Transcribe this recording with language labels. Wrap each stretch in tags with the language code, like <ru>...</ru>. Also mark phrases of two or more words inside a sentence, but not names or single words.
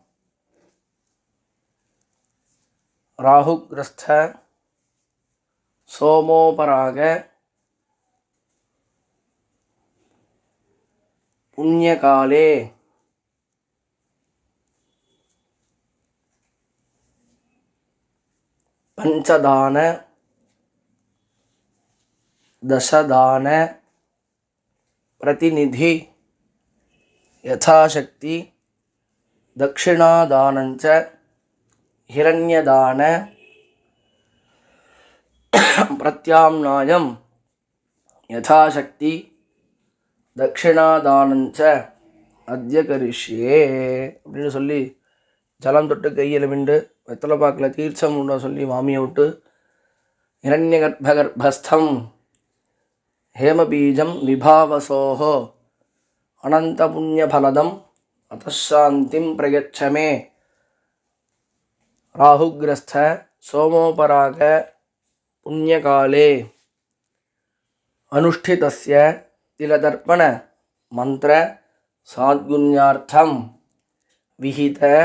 <sa>राहुग्रस्त सोमोपराग पुण्यकाले पञ्चदान दशदान प्रतिनिधि यथाशक्ति दक्षिणादानंच हिरण्यदान प्रत्याम्नायं यथाशक्ति दक्षिणादानंच अद्य करिष्ये</sa> <ta>அப்படின்னு சொல்லி ஜலம் தொட்டு கையில் விண்டு வெத்தலை பாக்கில் தீர்ச்சம் உண்டா சொல்லி மாமியை விட்டு</ta> <sa>हिरण्यगर्भगर्भस्थं हेमबीजं विभावसोः अनन्तपुण्यफलदम् अतः शान्तिं प्रयच्छ मे राहुग्रस्थ सोमोपराग पुण्यकाले अनुष्ठितस्य तिलदर्पण मंत्र साद्गुण्यार्थं विहित</sa>